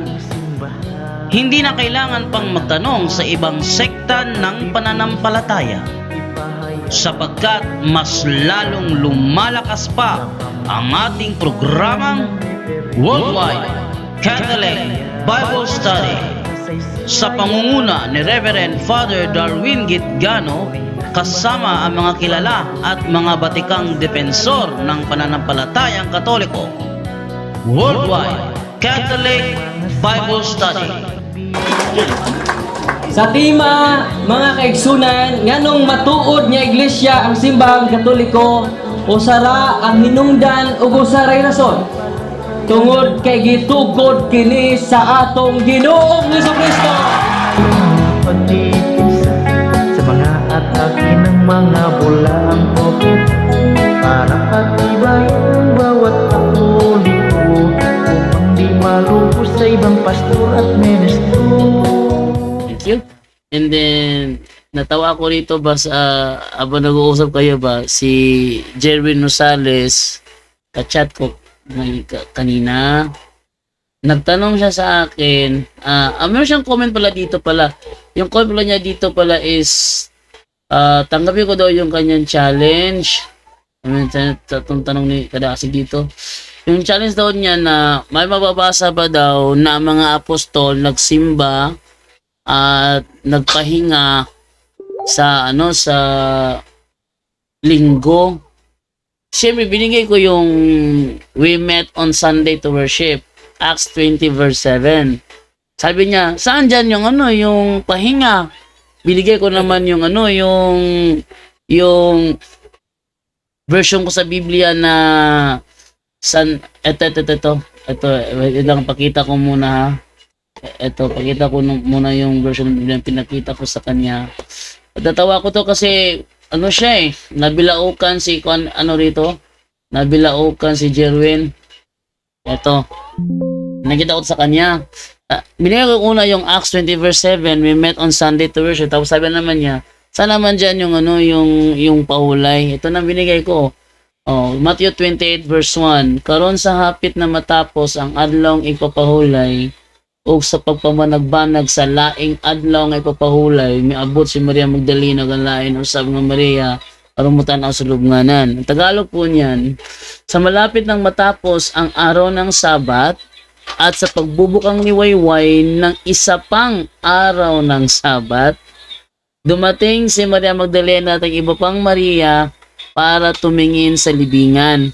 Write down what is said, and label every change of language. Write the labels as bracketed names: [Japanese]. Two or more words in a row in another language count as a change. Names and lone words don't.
[Filipino] Hindi na kailangan pang magtanong sa ibang sekta ng pananampalataya, sapagkat mas lalong lumalakas pa ang ating programang Worldwide Catholic Bible Study sa pangunguna ni Reverend Father Darwin Gitgano, kasama ang mga kilala at mga batikang depensor ng pananampalatayang Katoliko. Worldwide Catholic Bible Study. [Cebuano] Sa tema, mga kaigsunan, nganong matuod nga iglesia ang simbahang Katoliko o sara ang hinungdan ug usaray rason tungod kay gitugod kini sa atong Ginoong Jesucristo. [Filipino] Pagtitisa sa mga atake ng mga bulaang prophet para patibayan ang bawat Katoliko upang di malubos sa ibang pastor at ministro. [English] Thank you. And then, [Filipino] natawa ko rito ba sa habang nag-uusap kayo ba, si Jerwin Rosales, ka-chat ko kanina. Nagtanong siya sa akin, meron siyang comment pala dito pala. Yung comment pala niya dito pala is, tanggapin ko daw yung kanyang challenge. Itong tanong ni Kadasi dito. Yung challenge daw niya na may mababasa ba daw na mga apostol nagsimba at nagpahinga sa sa linggo. Siyempre, binigay ko yung [English] we met on Sunday to worship, [Filipino] Acts 20 verse 7. Sabi niya, saan dyan yung yung pahinga? Binigay ko naman yung yung version ko sa Biblia na ito, wait lang, pakita ko muna ha. Ito, pakita ko muna yung version ng Biblia na pinakita ko sa kanya. Natawa ko to kasi siya nabilaukan si nabilaukan si Jerwin. Ito, nakita ko sa kanya. Binigay ko una yung Acts 20 verse 7, [English] we met on Sunday to worship. [Filipino] Tapos sabi naman niya, saan naman dyan yung yung pahulay? Ito na binigay ko. Matthew 28 verse 1, [Cebuano] karon sa hapit na matapos ang adlawng ipapahulay, ug sa pagpamanagbanag sa laing adlaw nga ipapahulay, miabot si Maria Magdalena kang lain usab nga Maria aron motanaw sa lubnganan. [Filipino] Ang Tagalog po niyan, sa malapit nang matapos ang araw ng Sabat at sa pagbubukang liwayway ng isa pang araw ng Sabat, dumating si Maria Magdalena at ang iba pang Maria para tumingin sa libingan.